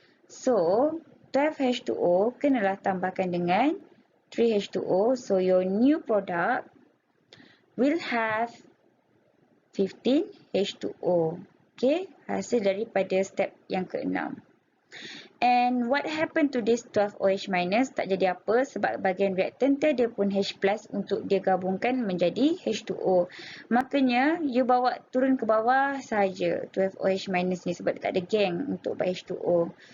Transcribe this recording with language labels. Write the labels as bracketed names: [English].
[Malay] So, 12H2O kenalah tambahkan dengan 3H2O. [English] So, your new product will have 15H2O. [Malay] Okay, hasil daripada step yang ke-6. [English] And what happened to this 12OH minus? [Malay] Tak jadi apa sebab bahagian reactant dia pun H plus untuk dia gabungkan menjadi H2O. Makanya you bawa turun ke bawah saja 12OH minus ni sebab tak ada geng untuk buat H2O.